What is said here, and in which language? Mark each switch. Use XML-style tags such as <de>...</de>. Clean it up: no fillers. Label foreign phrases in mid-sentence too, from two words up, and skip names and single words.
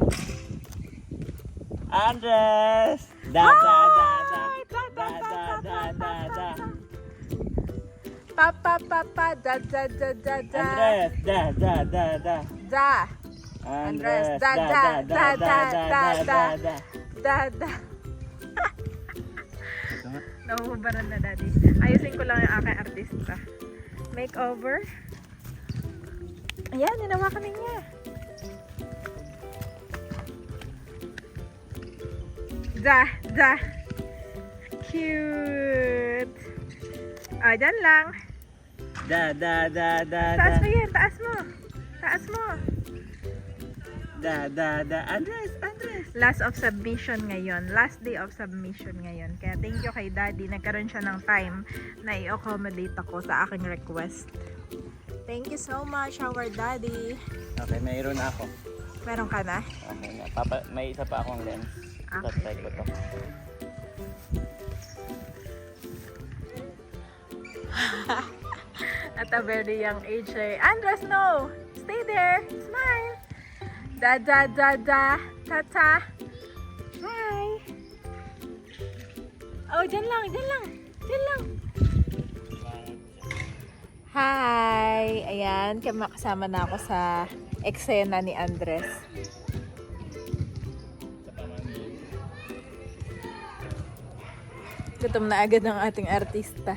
<tl>Andres! Da da da da da da da da da. Pa pa pa pa da da da da da. Andres! Da da da da. Da. Andres! Da da da da da da da da. Nahuhubaran na, Daddy. Ayusin ko lang yung aking artista. Makeover. Ayan, ninawakan na niya. Da, da. Cute. O, dyan lang. Da da da da Taas da. mo yan, taas mo. Taas mo. Da da da. Andres! Andres!</tl> <en>Last of submission ngayon. Last day of submission ngayon.</en> <tl>Kaya</tl> <en>thank you</en> <tl>kay Daddy. Nagkaroon siya ng time na i-accommodate ako sa aking request.</tl> <en>Thank you so much, our Daddy.</en> <tl>Okay, mayroon na ako. Meron ka na? Okay na. May isa pa akong lens. Okay. Tatry ko to.</tl> <en>At a very young age eh. Andres, no! Stay there! Smile! Da da da da! Tata!</en> <tl>Hi! Oh, dyan lang! Dyan lang! Dyan lang! Hi! Ayan, kasama na ako sa eksena ni Andres. Gutom na agad ang ating artista.</tl>